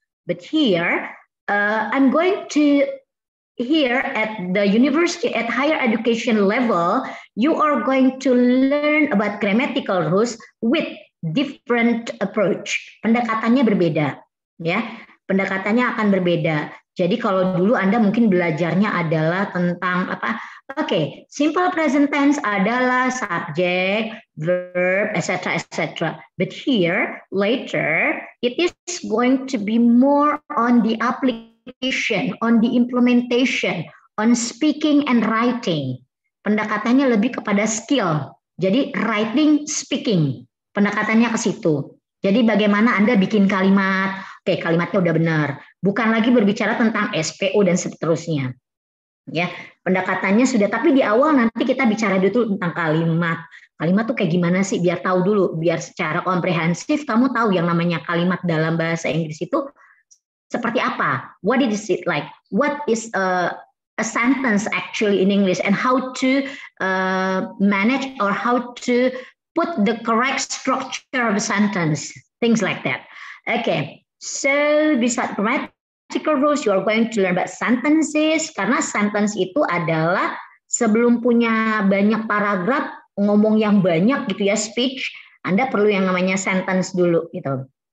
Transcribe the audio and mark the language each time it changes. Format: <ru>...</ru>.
<en>But here, I'm going to, here at the university, at higher education level, you are going to learn about grammatical rules with different approach.</en> <id>Pendekatannya berbeda, ya. Pendekatannya akan berbeda. Jadi kalau dulu Anda mungkin belajarnya adalah tentang apa? Oke, simple present tense adalah subject, verb, etc., etc.</id> <en>But here, later, it is going to be more on the application, on the implementation, on speaking and writing.</en> <id>Pendekatannya lebih kepada skill. Jadi writing, speaking. Pendekatannya ke situ. Jadi bagaimana Anda bikin kalimat, oke kalimatnya udah benar. Bukan lagi berbicara tentang SPO dan seterusnya. Ya, pendekatannya sudah, tapi di awal nanti kita bicara dulu tentang kalimat. Kalimat tuh kayak gimana sih? Biar tahu dulu, biar secara komprehensif kamu tahu yang namanya kalimat dalam bahasa Inggris itu seperti apa.</id> <en>What is it like? What is a sentence actually in English and how to manage or how to put the correct structure of a sentence, things like that. Okay, so beside grammatical rules, you are going to learn about sentences,</en> <id>karena sentence itu adalah sebelum punya banyak paragraf, ngomong yang banyak gitu ya, speech, Anda perlu yang namanya sentence dulu gitu.</id>